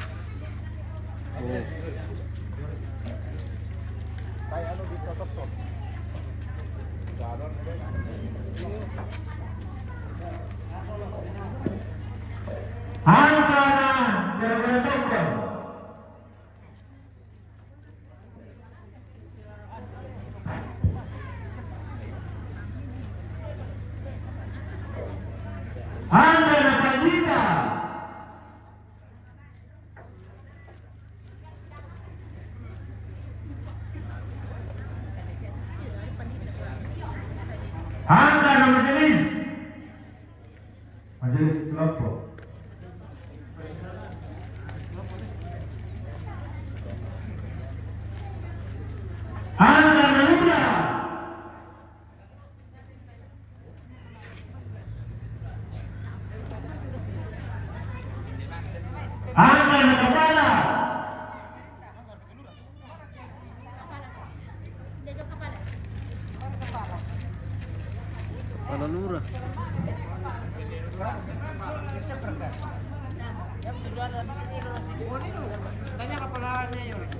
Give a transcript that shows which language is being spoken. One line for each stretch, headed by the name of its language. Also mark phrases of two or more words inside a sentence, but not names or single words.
Indonesian: Oh. Angka gara-gara dokter. Angka Panjita. Angka majelis. Majelis kelompok. Angka Naruda. Angka Kepala. Kepala lurah. Tanya kepalanya ya.